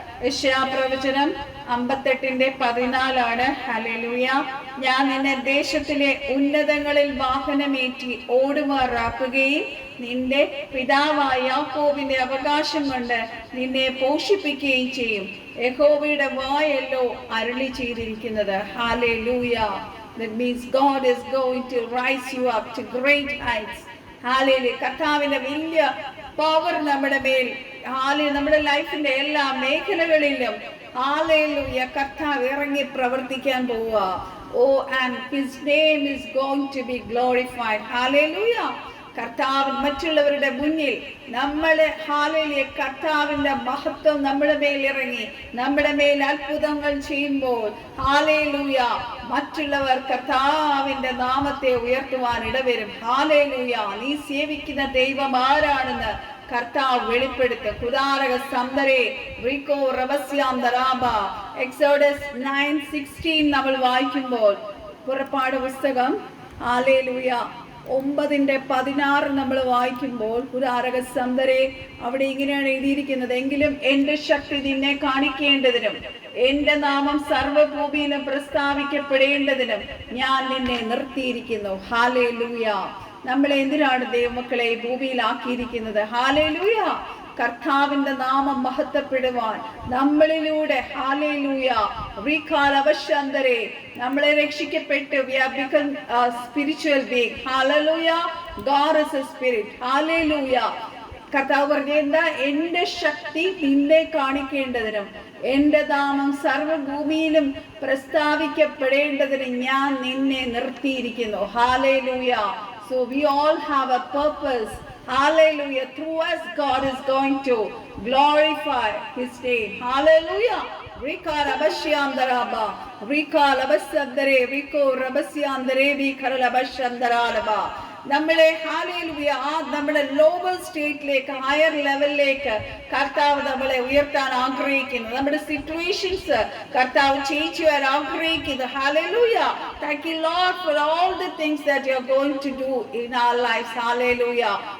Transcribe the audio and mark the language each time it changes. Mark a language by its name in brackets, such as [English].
[Malayalam] യെശയ്യാപ്രവചനം 58:14. Hallelujah. ഞാൻ നിന്നെ ദേശത്തിലെ ഉന്നതങ്ങളിൽ വാഹനമേറ്റി ഓടുമാറാക്കുകയും നിന്റെ പിതാവായ യാക്കോബിന്റെ അവകാശം കൊണ്ട് നിന്നെ പോഷിപ്പിക്കുകയും ചെയ്യും. യഹോവയുടെ വായല്ലോ അരുളി ചെയ്തിരിക്കുന്നത്. Hallelujah. [English] That means God is going to rise you up to great heights. [Malayalam] Hallelujah. കർത്താവിന്റെ വലിയ പവർ നമ്മുടെ മേൽ, ഹല്ലേലൂയ, നമ്മുടെ ലൈഫിന്റെ എല്ലാ മേഖലകളിലും ഹല്ലേലൂയ കർത്താവ് ഇറങ്ങി പ്രവർത്തിക്കാൻ പോവുക. [English] and his name is going to be glorified. [Malayalam] Hallelujah. കർത്താവ് മറ്റുള്ളവരുടെ മുന്നിൽ നമ്മളെ ഹല്ലേലൂയ കർത്താവിന്റെ മഹത്വം നമ്മുടെ മേൽ ഇറങ്ങി നമ്മുടെ മേൽ അത്ഭുതങ്ങൾ ചെയ്യുമ്പോൾ ഹല്ലേലൂയ മറ്റുള്ളവർ കർത്താവിന്റെ നാമത്തെ ഉയർത്തുവാൻ ഇടവരും. ഹല്ലേലൂയ. നീ സേവിക്കുന്ന ദൈവം ആരാണെന്ന് കർത്താവ് വെളിപ്പെടുത്തും. കുദാരക സന്ദരേ റിക്കോ റവസ്യാന്തരാബ. എക്സോഡസ് 9:16 നമ്മൾ വായിക്കുമ്പോൾ, പുറപ്പാട് പുസ്തകം ഹല്ലേലൂയ 9:16 നമ്മൾ വായിക്കുമ്പോൾ കുദാരക സന്ദരേ അവിടെ ഇങ്ങനെയാണ് എഴുതിയിരിക്കുന്നത്: എങ്കിലും എന്റെ ശക്തി നിന്നെ കാണിക്കേണ്ടതിനും എന്റെ നാമം സർവ്വഭൂമിയിലും പ്രസ്താവിക്കപ്പെടേണ്ടതിനും ഞാൻ നിന്നെ നിർത്തിയിരിക്കുന്നു. ഹല്ലേലൂയ. നമ്മളെ എന്തിനാണ് ദൈവമക്കളെ ഭൂമിയിലാക്കിയിരിക്കുന്നത്? ഹല്ലേലൂയ. കർത്താവിന്റെ നാമം മഹത്വപ്പെടുവാൻ നമ്മളിലൂടെ. ഹല്ലേലൂയ. റികാലവശന്തരേ നമ്മളെ രക്ഷിക്കപ്പെട്ടു. [English] we have become a spiritual being. Hallelujah. God is a spirit. Hallelujah. [Malayalam] കർത്താവ് പറഞ്ഞ എന്താ? എന്റെ ശക്തി നിന്നെ കാണിക്കേണ്ടതിനും എന്റെ നാമം സർവ്വഭൂമിയിലും പ്രസ്താവിക്കപ്പെടേണ്ടതിന് ഞാൻ നിന്നെ നിർത്തിയിരിക്കുന്നു. [English] Hallelujah. So we all have a purpose. Hallelujah. Through us God is going to glorify his name. Hallelujah. Rikarabashyamdaraba Rikalabasandare Riko Rabashyandare Vikarabashandaraba. [Malayalam] നമ്മളെ ഹല്ലേലൂയ നമ്മുടെ ലോവർ സ്റ്റേറ്റിലേക്ക്, ഹയർ ലെവലിലേക്ക് കർത്താവ് നമ്മളെ ഉയർത്താൻ ആഗ്രഹിക്കുന്നു. നമ്മുടെ സിറ്റുവേഷൻസ് കർത്താവ് ചേഞ്ച് ചെയ്യാൻ ആഗ്രഹിക്കുന്നു. Hallelujah. [English] Thank you Lord for all the things that you are going to do in our lives. Hallelujah.